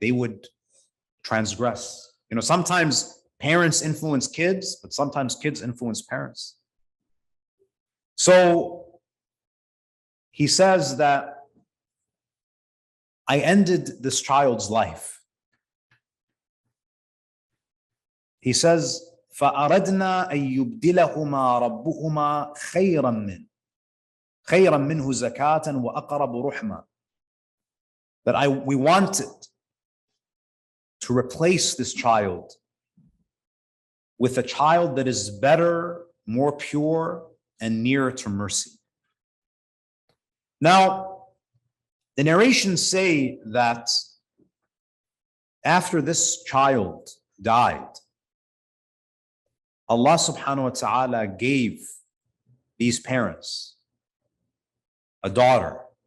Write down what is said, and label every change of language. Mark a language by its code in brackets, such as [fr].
[en] They would transgress. Sometimes parents influence kids, but sometimes kids influence parents. So he says that I ended this child's life. He says, [ar] فَأَرَدْنَا أَن يُبْدِلَهُمَا رَبُّهُمَا خَيْرًا مِنْهُ زَكَاةً وَأَقْرَبُ رُحْمًا. [en] That we wanted to replace this child with a child that is better, more pure, and nearer to mercy. Now, the narrations say that after this child died, Allah subhanahu wa ta'ala gave these parents a daughter.